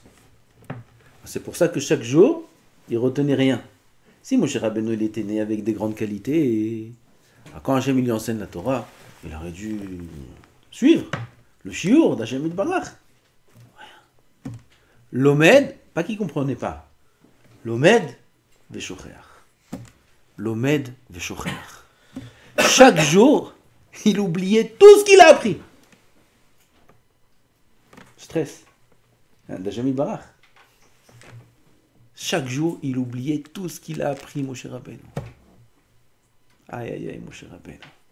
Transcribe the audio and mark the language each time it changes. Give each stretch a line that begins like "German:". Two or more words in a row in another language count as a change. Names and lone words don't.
French: C'est pour ça que chaque jour, il retenait rien. Si Moshe Rabbeinu il était né avec des grandes qualités, quand Hachem lui enseigne la Torah, il aurait dû suivre le shiur d'Hachem Itbarach. L'Omed, pas qu'il ne comprenait pas.
Hebrew: L'Omed veshocher. L'Omed veshocher.
French: Chaque jour, il oubliait tout ce qu'il a appris. Stress. D'Hachem Itbarach. Chaque jour, il oubliait tout ce qu'il a appris, Moshe Rabbeinu. Aïe, Moshe Rabbeinu.